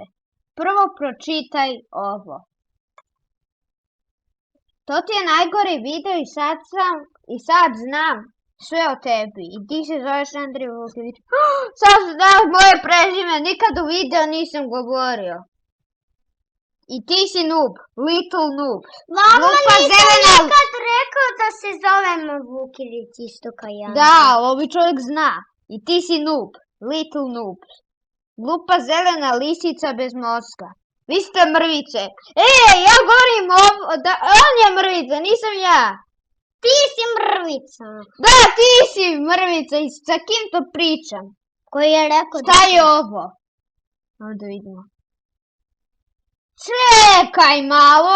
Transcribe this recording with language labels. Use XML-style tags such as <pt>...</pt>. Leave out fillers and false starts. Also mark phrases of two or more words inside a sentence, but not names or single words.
<bs>Prvo pročitaj ovo. To ti je najgori video i sad znam sve o tebi. I ti se zoveš Andrija Vukilić. Sad znaš moje prezime, nikad u video nisam govorio. I ti si noob,</bs> <en>little noob.</en> <bs>Mama, nisam nikad rekao da se zovemo Vukilić isto kao ja. Da, ovi čovjek zna. I ti si noob,</bs> <en>little noob.</en> <bs>Glupa zelena lisica bez mozga. Vi ste mrvice. Ja govorim on je mrvica, nisam ja. Ti si mrvica. Da, ti si mrvica i sa kim to pričam? Koji je rekao šta je ovo? Ovdje vidimo. Čekaj malo.</bs>